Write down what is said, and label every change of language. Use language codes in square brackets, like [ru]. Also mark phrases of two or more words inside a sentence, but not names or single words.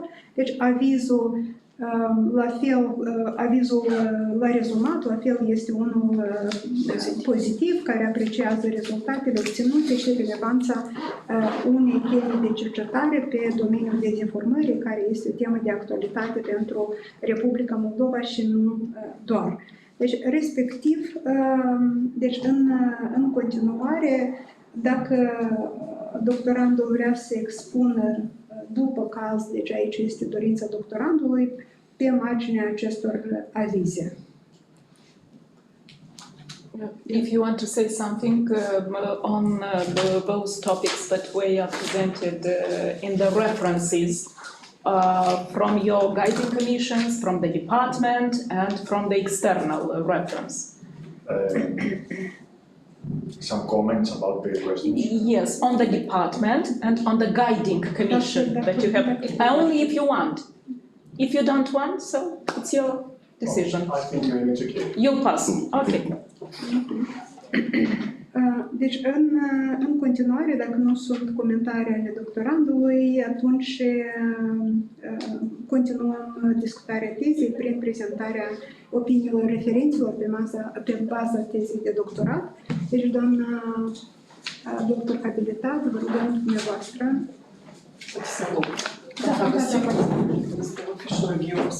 [ro] Deci avizul la rezumat, la fel, este unul pozitiv, care apreciază rezultatele obținute și relevanța unei teme de cercetare pe domeniul dezinformării, care este o temă de actualitate pentru Republica Moldova și nu doar. Deci, respectiv, deci în continuare, dacă doctorandul vrea să expună după caz, deci aici este dorința doctorandului, pe marginea acestor avize. [en] If you want to say something on those topics that were presented in the references from your guiding commissions, from the department, and from the external reference. Some comments about the questions? Yes, on the department and on the guiding commission that you have, only if you want. If you don't want, so it's your decision. I think it's okay. You pass. Okay. [ro] Deci, în continuare, dacă nu sunt comentarii ale doctorandului, atunci continuăm discutarea tezei prin prezentarea opiniilor referenților pe baza tezei de doctorat. Deci, doamna doctor abilitat, vă rugăm dumneavoastră Să luăm. Da, găsim. Este [en] official reviews.